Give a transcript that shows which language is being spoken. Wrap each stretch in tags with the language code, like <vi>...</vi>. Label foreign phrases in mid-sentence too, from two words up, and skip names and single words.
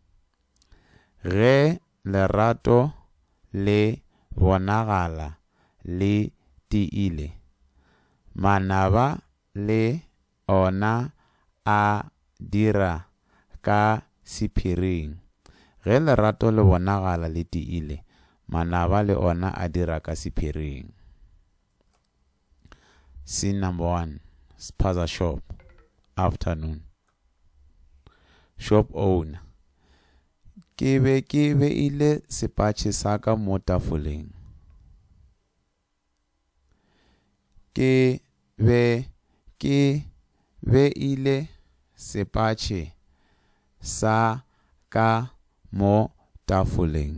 <nso>Ge lerato le bonagala le tiile, manaba le ona a dira ka sephiring. Ge lerato le bonagala le tiile, manaba le ona a dira ka sephiring.</nso> <en>Scene number 1. Spaza shop. Afternoon. Shop owner.</en> <nso>Ke beile sepatšhe sa ka mo tafoleng. Ke beile sepatšhe sa ka mo tafoleng.</nso>